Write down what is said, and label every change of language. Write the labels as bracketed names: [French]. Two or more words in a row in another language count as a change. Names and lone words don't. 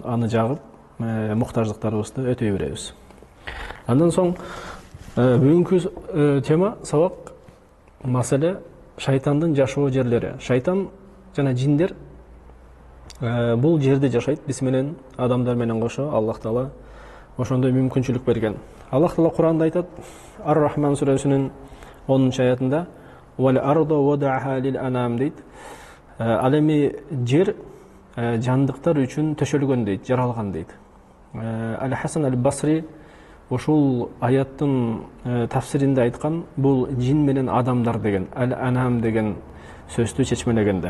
[Kyrgyz] Аны жагып, муктаждыктарыбызды өтөй беребиз. Андан соң бүгүнкү тема сабак маселе шайтандын жашоо жерлери. Шайтан жана жиндер бул жерде жашайт, биз менен адамдар менен кошо. Аллах Таала ошондой мүмкүнчүлүк берген. Аллах Таала Куранда айтат, Ар-Рахман сүрөсүнүн 10-аятында: [Arabic] "والأرض وضعها للأنام" дейт. [Kyrgyz] Ал эми жер жандыктар үчүн төшөлгөн дейт, жаралган дейт. Ал-Хасан аль-Басри ушул аяттын тафсиринде айткан, бул жин менен адамдар деген, ал-анам деген сөздү чечмелегенде.